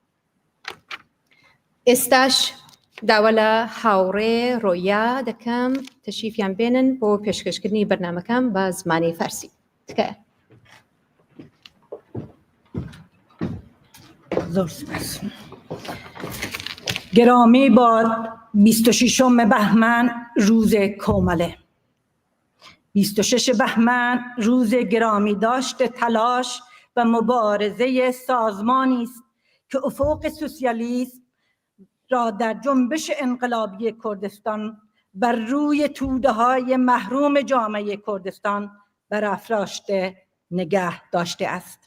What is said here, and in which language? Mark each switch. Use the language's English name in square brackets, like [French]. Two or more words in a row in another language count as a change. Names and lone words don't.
[Central Kurdish] ئێستاش داوە لە هاوڕێ ڕۆیا دەکەم تەشریفیان بێنن بۆ پێشکەشکردنی بەرنامەکەم بە زمانی فارسی. تکایە. زۆر سپاس. [Persian] گرامی باد 26 بهمن روز کومله. 26 بهمن روز گرامی داشت تلاش و مبارزه سازمانی است که افق سوسیالیسم را در جنبش انقلابی کردستان بر روی توده‌های محروم جامعه کردستان برافراشته نگه داشته است.